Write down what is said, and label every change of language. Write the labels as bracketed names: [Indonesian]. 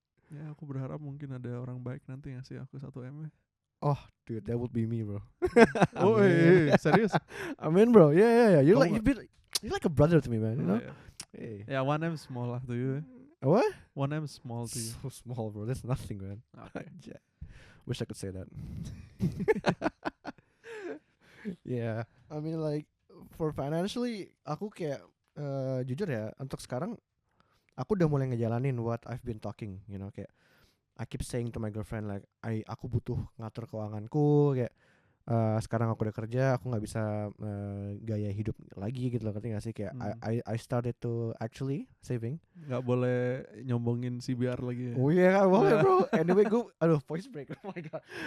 [Indonesian] Ya aku berharap mungkin ada orang baik nanti ngasih aku 1 M. [English] Oh, dude, that would be me, bro. [Indonesian] Oh, serius? [English] Amin, bro. Yeah. You're [Indonesian] Kamu [English] you're like a brother to me, man. You know? Hey. Ya 1 M small lah to you. What? 1 M small to you. So small, bro. That's nothing, man. Okay. Wish I could say that. Yeah, I mean like for financially, [Indonesian] aku kayak jujur ya, untuk sekarang aku udah mulai ngejalanin [English] what I've been talking, you know, [Indonesian] kayak [English] I keep saying to my girlfriend like [Indonesian] aku butuh ngatur keuanganku, kayak sekarang aku udah kerja, aku nggak bisa gaya hidup lagi gitu loh, ngerti gak sih, kayak [English] I started to actually saving. [Indonesian] Nggak boleh nyombongin CBR lagi ya? Oh iya, boleh bro. [English] Anyway gue, voice break, oh my god.